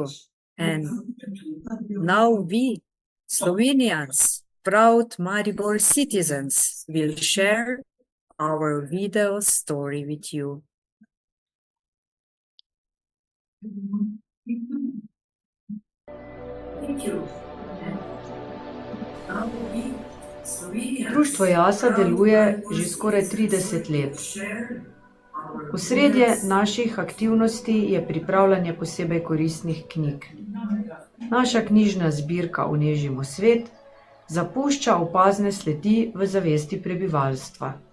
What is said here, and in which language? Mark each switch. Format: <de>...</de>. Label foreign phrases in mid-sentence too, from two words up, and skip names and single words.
<en>And now we, Slovenians, proud Maribor citizens, will share our video story with you. Thank you. Now we, Slovenians,</en> <sl>Društvo Jasa deluje že skoraj 30 let. Osredje naših aktivnosti je pripravljanje posebej koristnih knjig. Naša knjižna zbirka Unežimo svet zapušča opazne sledi v zavesti prebivalstva.</sl>